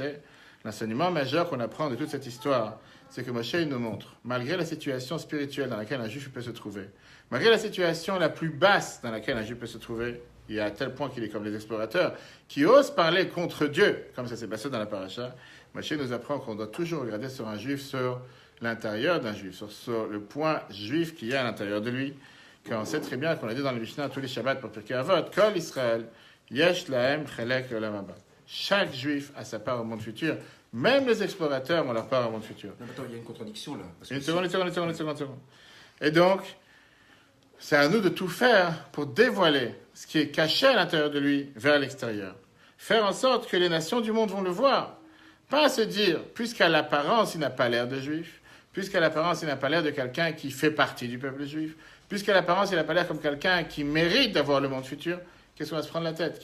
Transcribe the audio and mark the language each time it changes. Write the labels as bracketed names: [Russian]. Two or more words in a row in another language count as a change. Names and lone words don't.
[French] L'enseignement majeur qu'on apprend de toute cette histoire, c'est que Moshe nous montre, malgré la situation spirituelle dans laquelle un juif peut se trouver, malgré la situation la plus basse dans laquelle un juif peut se trouver, il y a à tel point qu'il est comme les explorateurs, qui osent parler contre Dieu, comme ça s'est passé dans la paracha, Moshe nous apprend qu'on doit toujours regarder sur un juif, sur l'intérieur d'un juif, sur le point juif qu'il y a à l'intérieur de lui, car on sait très bien qu'on a dit dans le Mishnah tous les Shabbats pour Pirkei Avot, [Hebrew] כל ישראל יש להם חלק עולם הבא. [French] Chaque juif a sa part au monde futur. Même les explorateurs ont leur part au monde futur. Non, attends, il y a une contradiction là. Parce que Une seconde. Et donc, c'est à nous de tout faire pour dévoiler ce qui est caché à l'intérieur de lui vers l'extérieur. Faire en sorte que les nations du monde vont le voir. Pas se dire, puisqu'à l'apparence il n'a pas l'air de juif, puisqu'à l'apparence il n'a pas l'air de quelqu'un qui fait partie du peuple juif, puisqu'à l'apparence il n'a pas l'air comme quelqu'un qui mérite d'avoir le monde futur, qu'est-ce qu'on va se prendre la tête?